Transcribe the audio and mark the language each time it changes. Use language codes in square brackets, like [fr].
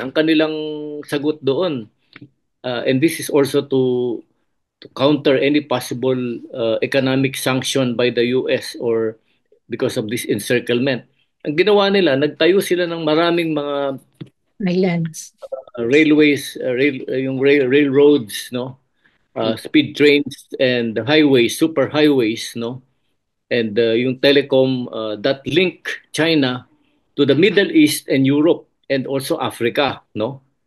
[tl] Ang kanilang sagot doon, [en] and this is also to counter any possible economic sanction by the US, or because of this encirclement. [tl] Ang ginawa nila, nagtayo sila ng maraming mga [en] Islands. railways, railroads, no, speed trains and highways, super highways, no, and yung telecom that link China to the Middle East and Europe and also Africa, no.